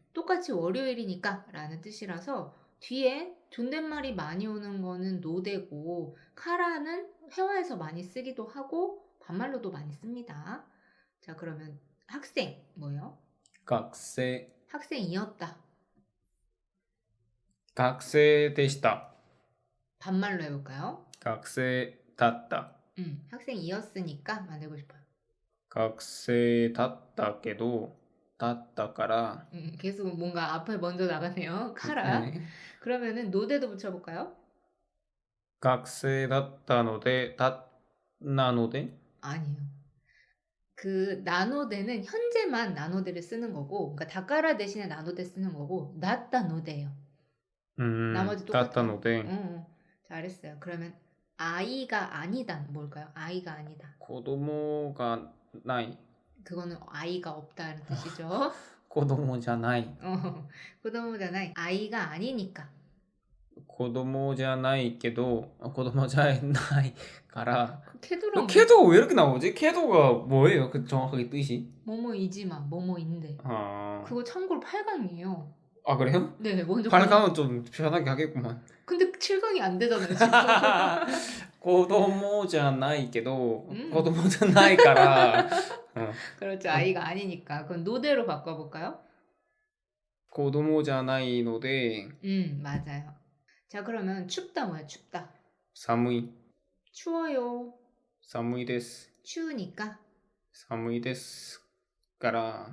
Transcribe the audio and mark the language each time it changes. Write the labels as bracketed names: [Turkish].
[Korean] 똑같이 월요일이니까 라는 뜻이라서 뒤에 존댓말이 많이 오는 거는 노대고 카라는 회화에서 많이 쓰기도 하고 반말로도 많이 씁니다. 자, 그러면 학생 뭐예요? [Japanese] 学生 [Korean] 학생이었다. [Japanese] 学生でした [Korean] 반말로 해볼까요? [Japanese] 学生だった [Korean] 학생이었으니까 만들고 싶어요. [Japanese] 学生だったけどだったから [Korean] 계속 뭔가 앞에 먼저 나가네요. 카라. 네. 그러면은 노대도 붙여볼까요? [Japanese] 学生だったのでなので [Korean] 아니요. 그 나노대는 현재만 나노대를 쓰는 거고, 그러니까 다까라 대신에 나노대 쓰는 거고, 나따 노대예요. 나머지 [Japanese] だったの [Korean] 똑같아요. [Japanese] で [Korean] 잘했어요. 그러면 아이가 아니다 뭘까요? 아이가 아니다. [Japanese] 子供がない [Korean] 그거는 아이가 없다는 뜻이죠. [Japanese] 子供じゃない [Korean] 그거잖아요. 아이가 아니니까. [Japanese] 子供じゃないけど子供じゃないから [Korean] 캐도랑 캐도가 왜 이렇게 나오지? 캐도가 뭐예요? 그 정확하게 뜻이? 뭐뭐이지마 뭐뭐인데. 그거 참고로 8강이에요. 그래요? 네, 먼저 8강은 좀 편하게 하겠구만. 근데 7강이 안 되잖아요, 지금. [Japanese] 子供じゃないけど子供じゃないから [Korean] 그렇죠. 아이가 아니니까. 그럼 노대로 바꿔볼까요? [Japanese] 子供じゃないので [Korean] 맞아요. 자, 그러면 춥다 뭐야, 춥다. [Japanese] 寒い [Korean] 추워요. [Japanese] 寒いです [Korean] 추우니까. [Japanese] 寒いですから